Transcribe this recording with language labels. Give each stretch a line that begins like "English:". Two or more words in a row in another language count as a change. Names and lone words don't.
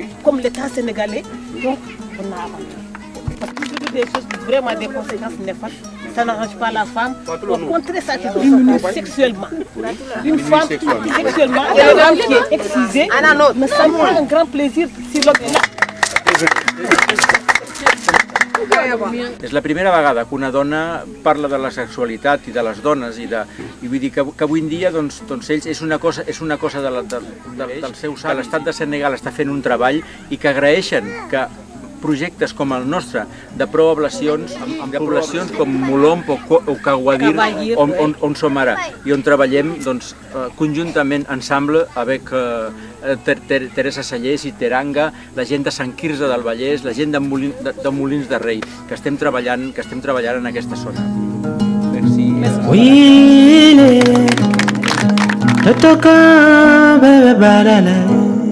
French: comme l'État sénégalais, donc on a abandonné. Parce que c'est des choses, vraiment des conséquences néfastes. Ça n'arrange pas la femme. Au contraire, ça te diminue sexuellement. Une femme sexuellement, une femme qui est excisée ne sent pas un grand plaisir si l'homme est là.
Catalan: És la primera vegada que una dona parla de la sexualitat i de les dones i vull dir que avui en dia doncs ells és una cosa del seu sang. L'estat de Senegal està fent un treball i que agraeixen que projectes com el nostre de prou-ablacions, amb poblacions com Molomp o Caguadir, on som ara, i on treballem doncs, conjuntament,
French: ensemble, avec
Catalan: Teresa Sallés i Teranga, la gent de Sant Quirze del Vallès, la gent de Molins de Rei, que estem treballant en aquesta zona.
French: Merci. Wile, totoka bebe barale.